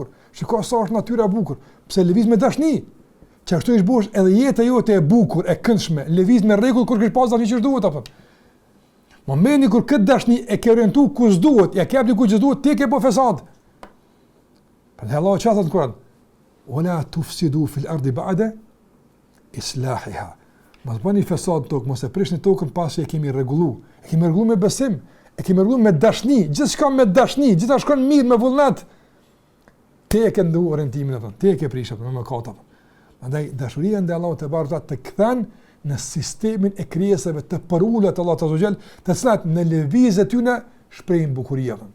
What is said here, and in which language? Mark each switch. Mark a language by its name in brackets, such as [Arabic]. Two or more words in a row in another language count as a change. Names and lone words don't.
[Albanian] Shiko sa është natyra e bukur. Pse lëviz me dashni? Që ashtu ish bosh edhe jeta jote e bukur, e këndshme, lëviz me rregull kur kish pas dashni që duhet apo. Momenti kur këtë dashni e ke orientuar ku s'duhet, ja ke apliku që duhet, ti ke po fesad. Për Allah çfarë thot Kur'an? [Arabic] "ولا تفسدوا في الأرض بعد إصلاحها". [Albanian] Mos bëni fesad tokë, mos e prishni tokën pasi e kemi rregullu. E kemi rregullu me besim, e kemi rregullu me dashni, gjithçka me dashni, gjithçka shkon mirë me vullnet. Ti e ke ndu orientimin atë, ti e ke prishur me mëkat atë. Prandaj dashuria ndaj Allahut te barekuhu të kthen në sistemin e krijesave të përullat të Allahut [Arabic] عز وجل, [Albanian] të cilat në lëvizje tyne shprehin bukurinë.